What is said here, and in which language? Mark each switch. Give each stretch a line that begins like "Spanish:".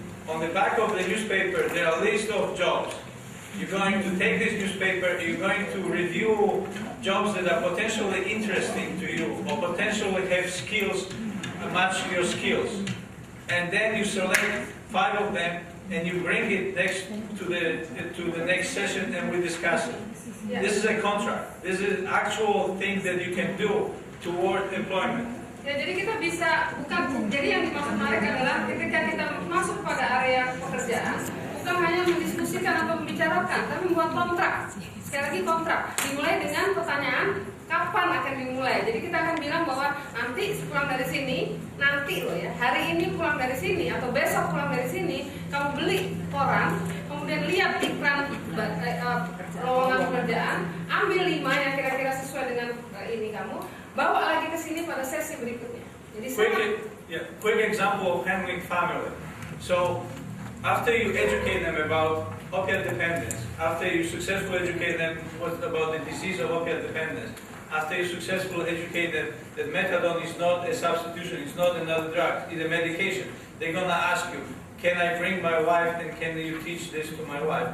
English: On the back of the newspaper, there are a list of jobs. You're going to take this newspaper, you're going to review jobs that are potentially interesting to you or potentially have skills, match your skills. And then you select 5 of them and you bring it next to the next session and we discuss it. Yeah. This is a contract. This is an actual thing that you can do toward employment.
Indonesian: Ya, jadi kita bisa jadi yang dimaksud Marek adalah ketika kita masuk pada area pekerjaan, bukan hanya mendiskusikan atau membicarakan, tapi membuat kontrak. Sekali lagi kontrak, dimulai dengan pertanyaan kapan akan dimulai. Jadi kita akan bilang bahwa nanti pulang dari sini, nanti loh ya, hari ini pulang dari sini atau besok pulang dari sini, kamu beli koran, kemudian lihat iklan lowongan pekerjaan, ambil 5 yang kira-kira sesuai dengan ini kamu, bawa lagi ke sini pada sesi berikutnya. Jadi
English: quick example of handling family. So, after you educate them about opiate dependence, after you successfully educate them about the disease of opiate dependence, after you successfully educate them that methadone is not a substitution, it's not another drug, it's a medication, they're going to ask you, can I bring my wife and can you teach this to my wife?